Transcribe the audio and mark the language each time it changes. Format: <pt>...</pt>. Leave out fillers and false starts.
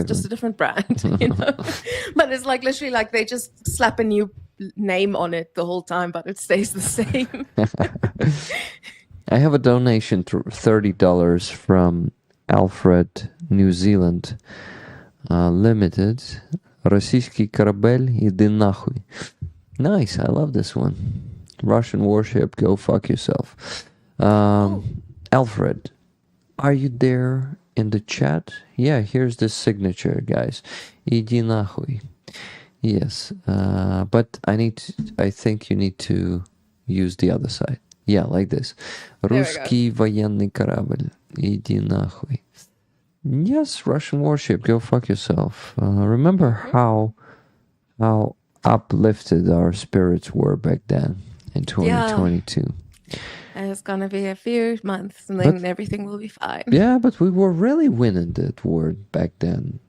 <en>It's just a different brand, you know. But it's like literally like they just slap a new name on it the whole time, but it stays the same. I have a donation to $30 from Alfred, New Zealand. Limited.</en> <ru>Российский корабель, иди нахуй.</ru> <en>Nice, I love this one. Russian warship, go fuck yourself. Alfred, are you there in the chat? Yeah, here's the signature, guys.</en> <ru>Иди нахуй.</ru> <en>Yes, but I think you need to use the other side. Yeah, like this. we go.</en> <ru>Русский военный корабль, иди нахуй.</ru> <en>Yes, Russian warship, go fuck yourself. Remember how uplifted our spirits were back then in 2022. And it's gonna be a few months and then everything will be fine. Yeah, but we were really winning that war back then.</en>